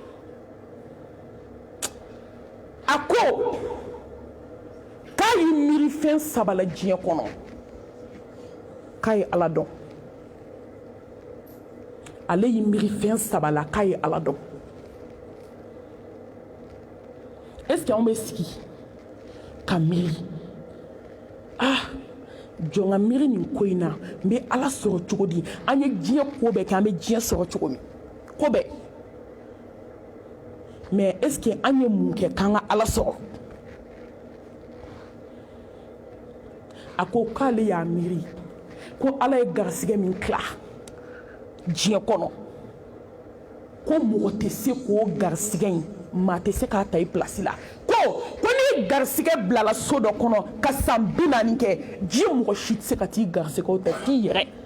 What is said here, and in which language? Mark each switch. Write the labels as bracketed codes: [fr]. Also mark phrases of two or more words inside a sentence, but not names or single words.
[bm] a ko k'a y'i miiri fɛn saba la diɲɛ kɔnɔ k'a ye ala dɔn ale y'i miiri fɛn saba la k'a ye ala dɔn [fr] est-ce que [bm] anw bɛ sigi ka miiri jɔn ka miiri nin ko in na n bɛ ala sɔrɔ cogo di an ye diɲɛ ko bɛɛ kɛ an bɛ diɲɛ sɔrɔ cogo min ko bɛɛ [fr] mais est-ce que [bm] an ye mun kɛ k'an ka ala sɔrɔ a ko k'ale y'a miiri ko ala ye garisigɛ min tila diɲɛ kɔnɔ ko mɔgɔ tɛ se k'o garisigɛ in maa tɛ se k'a ta i pilasi la ko ni garisigɛ bilala so dɔ kɔnɔ ka san 40 kɛ diɲɛ mɔgɔ si tɛ se ka t'i garisigɛw ta f'i yɛrɛ